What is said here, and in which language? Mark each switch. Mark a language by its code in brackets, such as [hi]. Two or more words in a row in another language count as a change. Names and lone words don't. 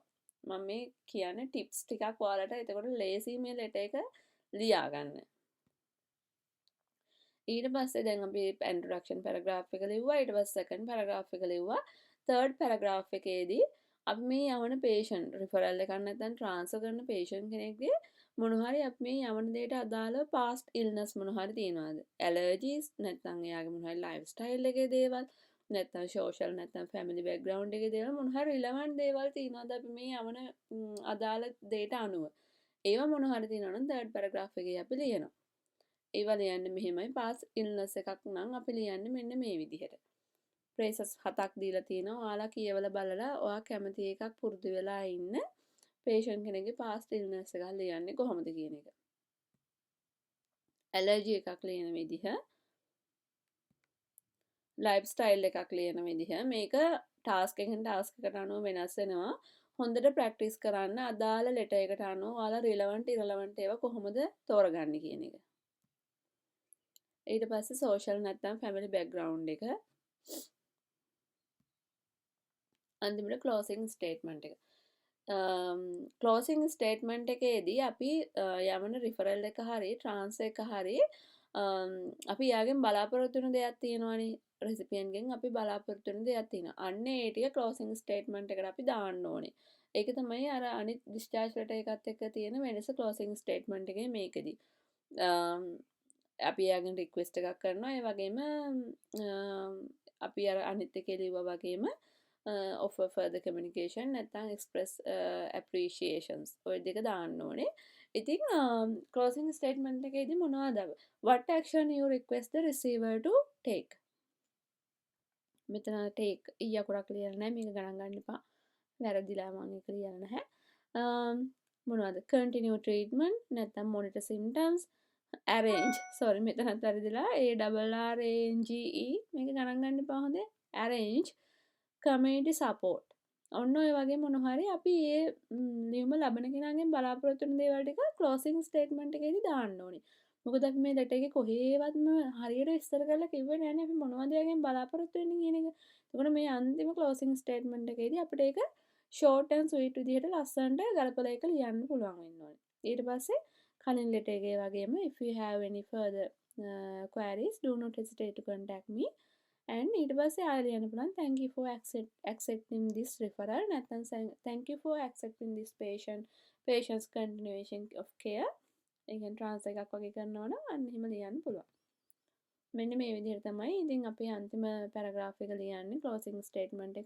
[si] මම මේ කියන්නේ tips ටිකක් ඔයාලට එතකොට ලේසි මේ letter එක ලියාගන්න. ඊට පස්සේ දැන් අපි [en] introduction paragraph [si] එක ලිව්වා. ඊට පස්සේ [en] second paragraph [si] එක ලිව්වා. [en] third paragraph [si] එකේදී අපි මේ යවන [en] patient referral [si] එකක් නැත්නම් transfer කරන patient කෙනෙක්ගේ මොන හරි අපි මේ යවන දෙයට අදාළව [en] past illness [si] මොන හරි තියෙනවද? allergies නැත්නම් එයාගේ මොන හරි lifestyle එකේ දේවල් නැත්නම් social නැත්නම් [en] family background [si] එකේ දේවල් මොන හරි relevant දේවල් තියෙනවද අපි මේ යවන අදාළ දෙයට අනුව. ඒවා මොන හරි තියෙනවා නම් [en] third paragraph [si] එකේ අපි ලියනවා. ඒවා ලියන්නේ මෙහෙමයි [en] past illness [si] එකක් නම් අපි ලියන්නේ මෙන්න මේ විදිහට. phrases 7ක් දීලා තියෙනවා. ඔයාලා කියවලා බලලා ඔයා කැමති එකක් පුරුදු වෙලා ඉන්න patient කෙනෙක්ගේ [en] past illness [si] එකක් ලියන්නේ කොහොමද කියන එක. allergy එකක් ලියන විදිහ, lifestyle එකක් ලියන විදිහ මේක task එකෙන් task එකට අනුව වෙනස් වෙනවා. හොඳට practice කරන්න අදාළ letter එකට අනුව ඔයාලා [en] relevant irrelevant [si] ඒවා කොහොමද තෝරගන්නේ කියන එක. ඊට පස්සේ social නැත්නම් [en] family background [si] එක අන්තිමට [en] closing statement [si] එක. [en] closing statement [si] එකේදී අපි යවන referral එක හරි transfer එක හරි අපි යාගෙන් බලාපොරොත්තු වෙන දෙයක් තියෙනවනේ recipient ගෙන් අපි බලාපොරොත්තු වෙන දෙයක් තියෙනවා. අන්න ඒ ටික [en] closing statement [si] එකට අපි දාන්න ඕනේ. ඒක තමයි අර අනිත් [en] discharge letter [si] එකත් එක්ක තියෙන වෙනස [en] closing statement [si] එකේ මේකෙදි. අපි යාගෙන් රික්වෙස්ට් එකක් කරනවා. ඒ වගේම අපි අර අනිත් එකේ ලිව්වා වගේම [en] offer further communication [si] නැත්නම් [en] express appreciations [si] ඔය දෙක දාන්න ඕනේ. ඉතින් [en] closing statement [si] එකේදී මොනවද? [en] What action you request the receiver to take? [si] මෙතන take ඊය අකුරක් ලියලා නැහැ. මේක ගණන් ගන්න එපා. වැරදිලා මම ඒක ලියලා නැහැ. මොනවද? [en] continue treatment [si] නැත්නම් [en] monitor symptoms, arrange sorry [si] මෙතනත් වැරදිලා ARRANGE මේක ගණන් ගන්න එපා හොඳේ. [en] arrange community support. [si] ඔන්න ඔය වගේ මොන හරි අපි ඒ ලියුම ලබන කෙනාගෙන් බලාපොරොත්තු වෙන දේවල් ටික [en] closing statement [si] එකේදී දාන්න ඕනේ. මොකද අපි මේ ලෙටර් එකේ කොහේවත්ම හරියට විස්තර කරලා කිව්වේ නෑනේ අපි මොනවද එයාගෙන් බලාපොරොත්තු වෙන්නේ කියන එක. එතකොට මේ අන්තිම [en] closing statement [si] එකේදී අපිට ඒක [en] short and sweet [si] විදිහට ලස්සනට ගලපලා ඒක ලියන්න පුළුවන් වෙන්න ඕනේ. ඊට පස්සේ කලින් ලෙටර් එකේ වගේම [en] if you have any further queries do not hesitate to contact me. and [si] ඊට පස්සේ ආයෙ ලියන්න පුළුවන් [en] thank you for accepting this referral නැත්නම් thank you for accepting this patient's continuation of care. [si] ඒ කියන්නේ ට්‍රාන්ස්ලේට් එකක් වගේ කරනවා නම් අන්න එහෙම ලියන්න පුළුවන්. මෙන්න මේ විදිහට තමයි ඉතින් අපි අන්තිම පැරග්‍රාෆ් එක ලියන්නේ [en] closing statement [si] එක.